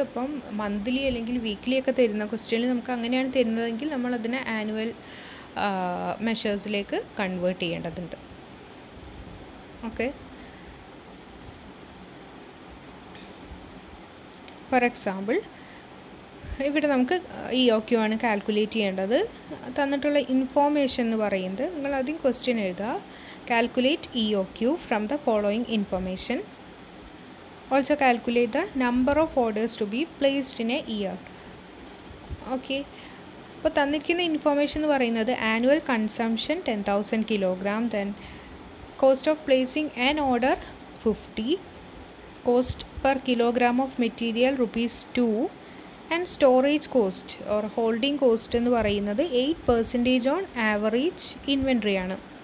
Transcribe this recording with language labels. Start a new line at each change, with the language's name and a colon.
Malayalam: അപ്പം മന്ത്ലി അല്ലെങ്കിൽ വീക്ക്ലി ഒക്കെ തരുന്ന ക്വസ്റ്റ്യനിൽ നമുക്ക് അങ്ങനെയാണ് തരുന്നതെങ്കിൽ നമ്മൾ അതിനെ ആനുവൽ മെഷേഴ്സിലേക്ക് കൺവേർട്ട് ചെയ്യേണ്ടതുണ്ട്. ഓക്കെ, ഫോർ എക്സാമ്പിൾ ഇവിടെ നമുക്ക് EOQ ആണ് കാൽക്കുലേറ്റ് ചെയ്യേണ്ടത്. തന്നിട്ടുള്ള ഇൻഫോർമേഷൻ എന്ന് പറയുന്നത്, നിങ്ങൾ ആദ്യം ക്വസ്റ്റ്യൻ എഴുതുക.
English: Calculate EOQ from the following information. Also calculate the number of orders to be placed in a year.
Malayalam: Okay, അപ്പോൾ തന്നിരിക്കുന്ന ഇൻഫോർമേഷൻ എന്ന് പറയുന്നത് annual consumption 10,000 kilogram,
English: then cost of placing an order 50, cost per kilogram of material
Malayalam: ₹2, and storage cost or holding cost എന്ന് പറയുന്നത് 8% on average inventory ആണ്.